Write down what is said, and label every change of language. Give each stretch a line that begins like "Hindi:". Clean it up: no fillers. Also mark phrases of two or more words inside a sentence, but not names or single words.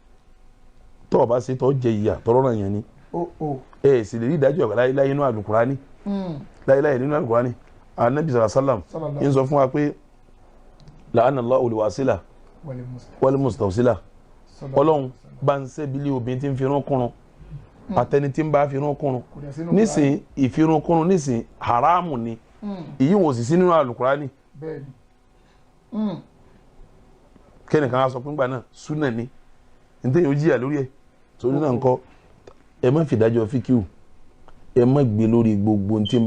Yoruba: tó jẹ ìyà tọrọ náà yẹn ni ẹ sì lè rí ìdájọ́ ọ̀gá láyé nínú Al-Qur'ani láyé nínú Al-Qur'ani Ànábì sallallahu ń sọ fún wa pé
Arabic: لعن الله الواصلة والمستوصلة
Yoruba: Ọlọ́run bá ń sẹ́bílẹ̀ obìnrin tí ń fi irun kúrun àtẹni tí ń bá fi irun kúrun nísìn ìfirun kúrun nísìn haramu ni èyí wọ́n sì sí nínú Al-Qur'ani kẹ́nìkan á sọ pé ńgbà náà súnà ni nítorí yóò jìyà lórí ẹ̀ torí náà ńkọ́ ẹ má fi dájọ́ fíkíù ẹ má gbé lórí gbogbo tí ń